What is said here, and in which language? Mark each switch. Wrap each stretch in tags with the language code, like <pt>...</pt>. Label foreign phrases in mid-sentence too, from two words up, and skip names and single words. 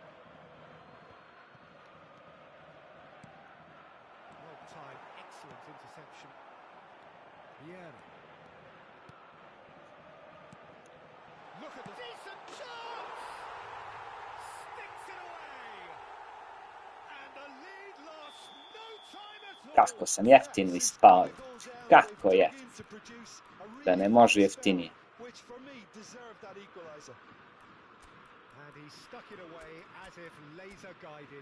<en>Well-timed, excellent interception. Yeah. Look at the decent chance! Sticks it away! And the lead lost no time at all!</en> <sr>Kako sam jeftino ispao. Kako jeftino. Da ne može jeftinije.</sr> <en>Which for me deserved that equalizer. And he stuck it away as if laser guided.</en>